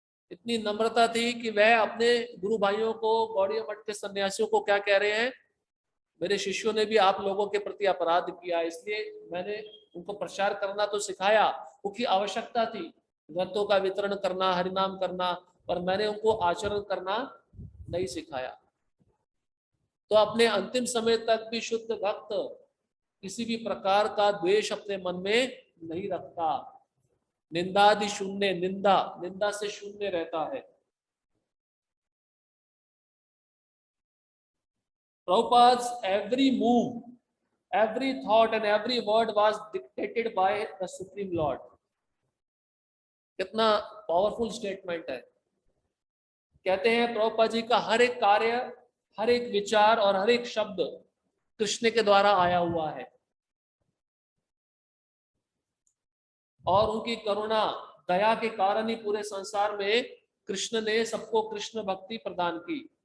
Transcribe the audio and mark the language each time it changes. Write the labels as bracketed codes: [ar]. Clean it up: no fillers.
[hi] इतनी नम्रता थी कि वह अपने गुरु भाइयों को, गौड़ीय मठ के सन्यासियों को क्या कह रहे हैं, मेरे शिष्यों ने भी आप लोगों के प्रति अपराध किया, इसलिए मैंने उनको प्रचार करना तो सिखाया, क्योंकि आवश्यकता थी ग्रंथों का वितरण करना, हरिनाम करना, पर मैंने उनको आचरण करना नहीं सिखाया। तो अपने अंतिम समय तक भी शुद्ध भक्त किसी भी प्रकार का द्वेष अपने मन में नहीं रखता। निंदादि शून्य, निंदा निंदा से शून्य रहता है। [en] Prabhupada's every move, every thought and every word was dictated by the Supreme Lord. [hi] कितना [en] powerful statement [hi] है। कहते हैं प्रभुपाद जी का हर एक कार्य, हर एक विचार और हर एक शब्द कृष्ण के द्वारा आया हुआ है, और उनकी करुणा, दया के कारण ही पूरे संसार में कृष्ण ने सबको कृष्ण भक्ति प्रदान की।